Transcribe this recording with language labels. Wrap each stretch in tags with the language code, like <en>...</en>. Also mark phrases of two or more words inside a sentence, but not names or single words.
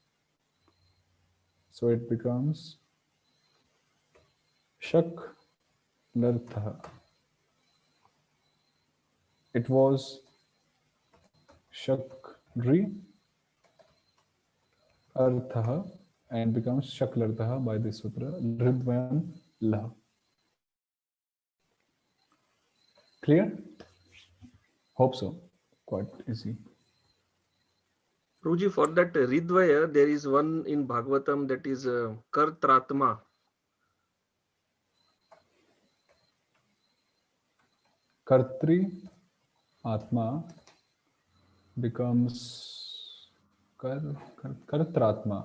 <en>So it becomes Shaklarthaha. It was Shakri Arthaha and becomes Shaklarthaha by this sutra.</en> <sa>ऋद्वयं ऌ.</sa> <en>Clear? Hope so. Quite easy. Prabhuji, for that ṛ-dvaye, there is one in Bhagavatam that is kartratma. Kartri Atma becomes Kartratma.</en>